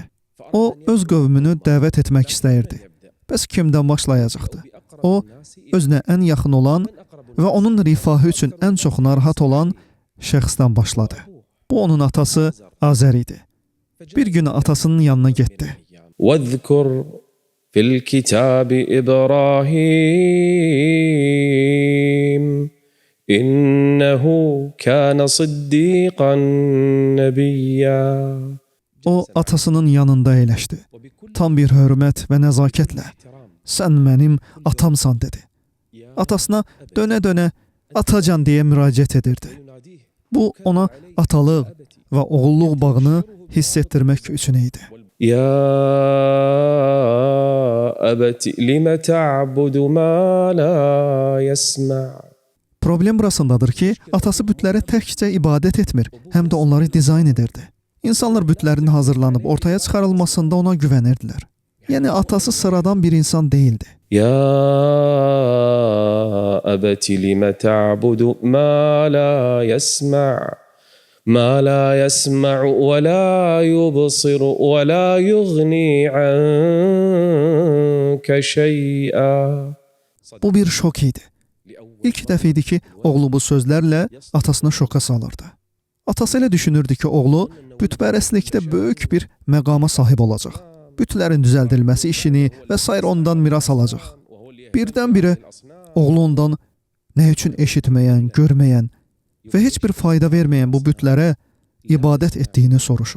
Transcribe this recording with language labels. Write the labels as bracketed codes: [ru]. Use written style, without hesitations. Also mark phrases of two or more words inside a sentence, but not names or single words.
[az] O, öz qövmünü dəvət etmək istəyirdi. Bəs kimdən başlayacaqdı? O, özünə ən yaxın olan və onun rifahı üçün ən çox narahat olan şəxsdən başladı. Bu onun atası Azər idi. Bir gün atasının yanına getdi. [ar] واذكر في الكتاب إبراهيم إنه كان صديقا نبيا. [az] O atasının yanında əyləşdi. Tam bir hörmət və nəzakətlə "Sən mənim atamsan" dedi. Atasına dönə-dönə "Atacan" deyə müraciət edirdi. Bu ona atalıq və oğulluq bağını hiss etdirmək üçün idi. [ar] يا أبت لم تعبد ما لا يسمع. [az] Problem burasındadır ki, atası bütlərə təkcə ibadət etmir, həm də onları dizayn edirdi. İnsanlar bütlərin hazırlanıb ortaya çıxarılmasında ona güvənirdilər. Yəni atası sıradan bir insan değildi. [ar] يا أبت لم تعبد ما لا يسمع ما لا يسمع ولا يبصر ولا يغني عنك شيئا. [az] Bu bir şok idi. İlk dəfə idi ki, oğlu bu sözlərlə atasını şoka salırdı. Atası elə düşünürdü ki, oğlu bütpərəstlikdə böyük bir məqama sahib olacaq. Bütlərin düzəldilməsi işini və sair ondan miras alacaq. Birdən-birə oğlu ondan nə üçün eşitməyən, görməyən və heç bir fayda verməyən bu bütlərə ibadət etdiyini soruşur.